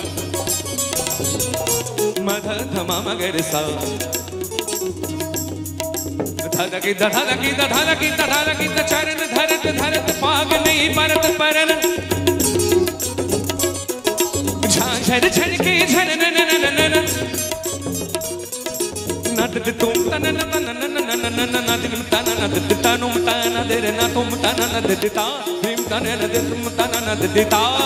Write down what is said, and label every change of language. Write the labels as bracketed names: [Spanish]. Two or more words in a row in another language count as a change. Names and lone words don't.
[Hindi] म ध ध म म ग रे सा ध ध कि ध ध कि ध ध कि ध ध कि ध चरण धरत धरत पाग नहीं परत परन झांझर झरके झन न न न न न नद तुम तन न न न न न न नद तन नद तनुम तन दे न तुम तन नद ता भीम तन नद तुम तन नद ता।